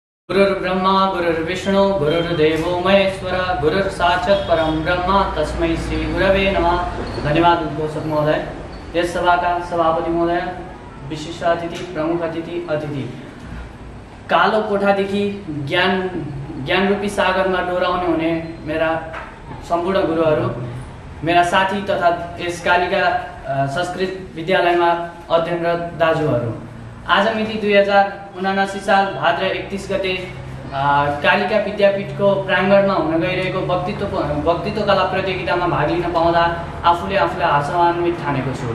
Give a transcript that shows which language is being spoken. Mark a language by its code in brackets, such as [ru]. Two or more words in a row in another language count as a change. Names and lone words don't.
[sa] गुरुर्ब्रह्मा गुरुर्विष्णु गुरुर्देवो महेश्वर गुरुर्साक्षात् परम ब्रह्म तस्मै श्री गुरवे नमः। [ne] धन्यवाद उद्घोषक महोदय, यस सभाका सभापति महोदय, विशिष्ट अतिथि, प्रमुख अतिथि, कालो कोठादेखि ज्ञान रूपी सागरमा डोराउने हुने मेरा सम्पूर्ण गुरुहरू, मेरा साथी तथा यस कालिका संस्कृत विद्यालयमा अध्ययनरत दाजुहरू, आज मिति 2079 साल भाद्र 31 गते कालिका विद्यापीठको प्राङ्गणमा हुन गइरहेको वक्तित्व कला प्रतियोगितामा भाग लिन पाउँदा आफूले हर्षान्वित ठानेको छु।